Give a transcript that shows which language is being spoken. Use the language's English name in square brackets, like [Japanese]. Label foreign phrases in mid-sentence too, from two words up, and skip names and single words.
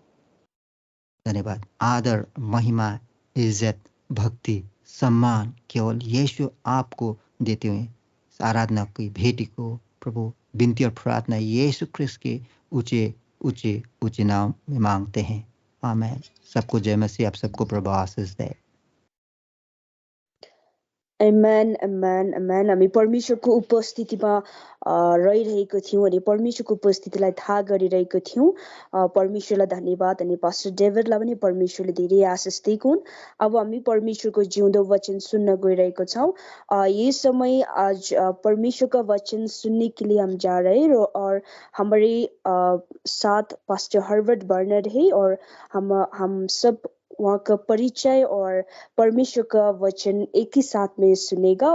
[Hindi] धन्यवाद, आदर, महिमा, इज्जत, भक्ति, सम्मान केवल यीशु आपको देते हुए आराधना की भेंट को प्रभु विनती और प्रार्थना यीशु क्रिस्त के ऊंचे ऊंचे ऊंचे नाम में मांगते हैं, आमीन। सबको जय मसीह, आप सबको प्रभु आशीष दे। [English] Amen, amen, amen. [Nepali] हामी परमेश्वरको उपस्थितिमा रहिरहेको थियौँ अनि परमेश्वरको उपस्थितिलाई थाहा गरिरहेको थियौँ। परमेश्वरलाई धन्यवाद अनि पास्टर डेभिडलाई पनि परमेश्वरले धेरै आशीष दिएको हुन्। अब हामी परमेश्वरको जिउँदो वचन सुन्न गइरहेको छौँ। [Hindi] ये समय आज परमेश्वर का वचन सुनने के लिए हम जा रहे हैं और हमारे साथ पास्टर हर्बर्ट बर्नर है और हम सब वहाँ का परिचय और परमेश्वर का वचन एक ही साथ में सुनेगा।